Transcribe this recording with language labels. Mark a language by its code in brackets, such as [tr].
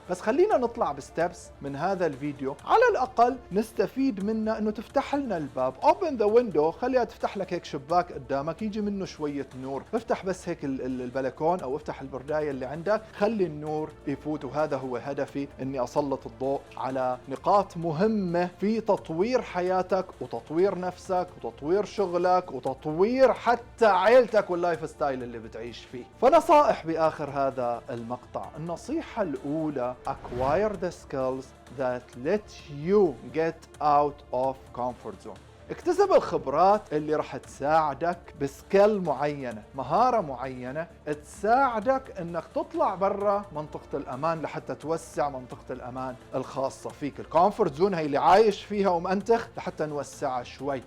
[ar] بس خلينا نطلع بستبس من هذا الفيديو على الأقل نستفيد منه، إنه تفتح لنا الباب، [en] open the window، [ar] خليها تفتح لك هيك شباك قدامك يجي منه شوية نور، افتح بس هيك البلكون أو افتح البرداية اللي عندك، خلي النور يفوت. وهذا هو هدفي، إني أسلط الضوء على نقاط مهمة في تطوير حياتك وتطوير نفسك وتطوير شغلك وتطوير حتى عيلتك واللايف ستايل اللي بتعيش فيه. فنصائح بآخر هذا المقطع. [en] النصيحة الأولى: acquire the skills that let you get out of comfort zone. [ar] اكتسب الخبرات اللي راح تساعدك بسكيل معينة، مهارة معينة تساعدك انك تطلع برا منطقة الامان لحتى توسع منطقة الامان الخاصة فيك. الكومفورت زون هي اللي عايش فيها ومأنتخ لحتى نوسعها شوي.